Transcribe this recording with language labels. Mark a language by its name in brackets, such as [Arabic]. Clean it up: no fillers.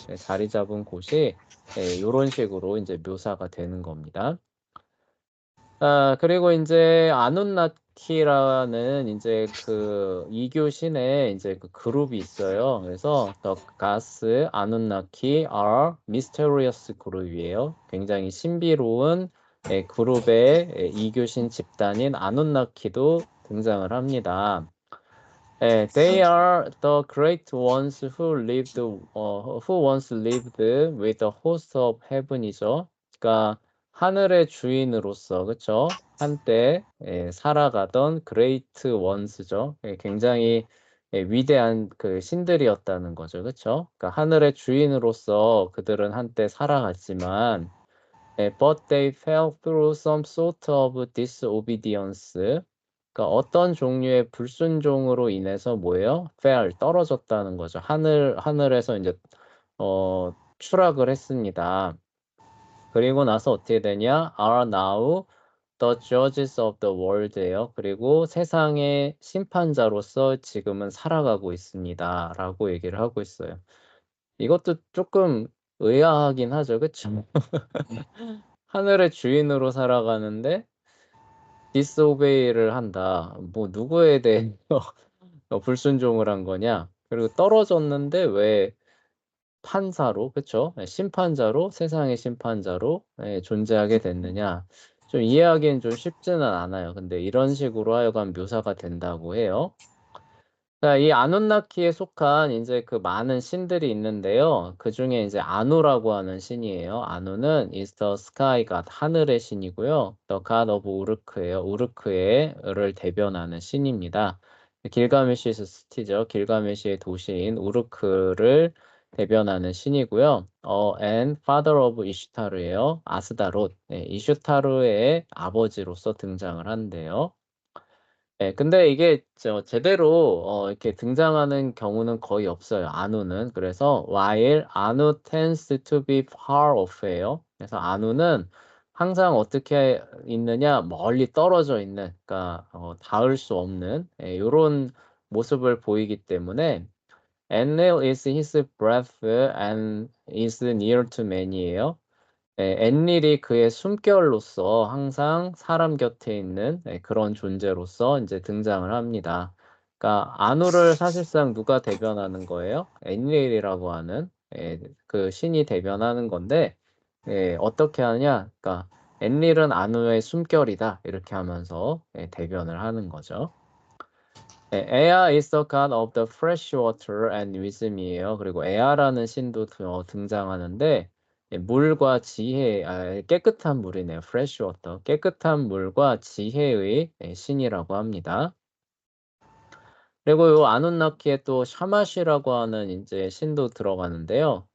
[Korean] 자리 잡은 곳이 요런 식으로 이제 묘사가 되는 겁니다. 그리고 이제 아눈나키라는 이제 그 이교 신의 이제 그 그룹이 있어요. [English] 그래서 The Gods 아눈나키 are mysterious 그룹이에요. [Korean] 굉장히 신비로운 그룹의 이교신 집단인 아눈나키도 등장을 합니다. [English] They are the great ones who once lived with the host of heaven이죠. [Korean] 그러니까 하늘의 주인으로서, 그쵸? 한때 살아가던 great ones죠. 굉장히 위대한 그 신들이었다는 거죠, 그쵸? 그러니까 하늘의 주인으로서 그들은 한때 살아갔지만, [English] but they fell through some sort of disobedience. [Korean] 그러니까 어떤 종류의 불순종으로 인해서 뭐예요? fell, 떨어졌다는 거죠. 하늘에서 이제 추락을 했습니다. 그리고 나서 어떻게 되냐? [English] are now the judges of the world예요. [Korean] 그리고 세상의 심판자로서 지금은 살아가고 있습니다. 라고 얘기를 하고 있어요. 이것도 조금 의아하긴 하죠. 그쵸? 하늘의 주인으로 살아가는데 disobey를 한다. 뭐 누구에 대해서 불순종을 한 거냐? 그리고 떨어졌는데 왜 판사로, 그쵸? 심판자로, 세상의 심판자로 존재하게 됐느냐? 좀 이해하기는 좀 쉽지는 않아요. 근데 이런 식으로 하여간 묘사가 된다고 해요. 자, 이 아누나키에 속한 이제 그 많은 신들이 있는데요. 그 중에 이제 아누라고 하는 신이에요. [English] 아누는 is the sky god, [Korean] 하늘의 신이고요. [English] the god of 우르크예요. [Korean] 우르크를 대변하는 신입니다. 길가메시에서 스티죠. 길가메시의 도시인 우르크를 대변하는 신이고요. [English] and father of 이슈타르예요. [Korean] 아스다롯, 이슈타르의 아버지로서 등장을 한대요. 네, 근데 이게 제대로 이렇게 등장하는 경우는 거의 없어요. 아누는. [English] 그래서 while 아누 tends to be far off예요. [Korean] 그래서 아누는 항상 어떻게 있느냐? 멀리 떨어져 있는, 그러니까 닿을 수 없는 이런 모습을 보이기 때문에 [English] Enlil is his breath and is near to man [Korean] 이에요. 엔릴이 그의 숨결로서 항상 사람 곁에 있는 그런 존재로서 이제 등장을 합니다. 그러니까 아누를 사실상 누가 대변하는 거예요? 엔릴이라고 하는 그 신이 대변하는 건데 어떻게 하냐? 그러니까 엔릴은 아누의 숨결이다 이렇게 하면서 대변을 하는 거죠. [English] Ea is the god of the fresh water and wisdom이에요. [Korean] 그리고 에아라는 신도 등장하는데 물과 지혜, 깨끗한 물이네요. fresh water, 깨끗한 물과 지혜의 신이라고 합니다. 그리고 요 아누나키에 또 샤마시라고 하는 이제 신도 들어가는데요.